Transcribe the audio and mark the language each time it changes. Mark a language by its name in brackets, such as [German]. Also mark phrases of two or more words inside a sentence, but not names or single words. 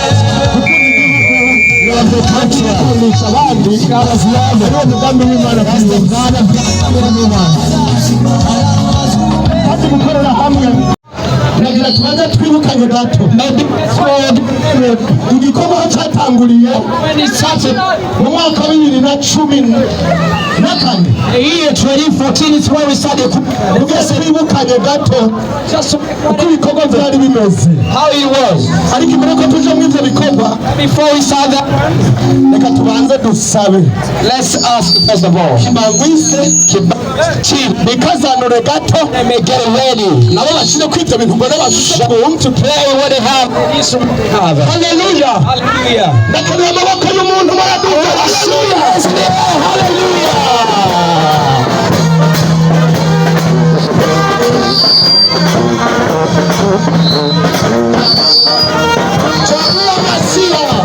[Rundi] kunisha abandi ariwo mugambi w'Imana kuzana bazi gukorera hamwe nagira tubanza twibukanye gato igikorwa cyatanguriye mu mwaka wa 2014. [English] Year 2014 is where we started. [Rundi] Ugeze twibukanye gato uko ibikorwa byari bimeze, [English] How it was. [Rundi] ariko imbere ko tuje mu ivyo bikorwa [English] Before we start that, [Rundi] reka tubanze dusabe [English] let's ask first of all. [Rundi] kibangwise bikazanure gato [English] Let me get ready. [Rundi] nabo bashire kwita bintu ngo n'abashusha [English] To play what they have. [Rundi] haleluya [English] Hallelujah. [Rundi] ndakeneye amaboko y'umuntu muraduka haleluya haleluya Chagua Masia.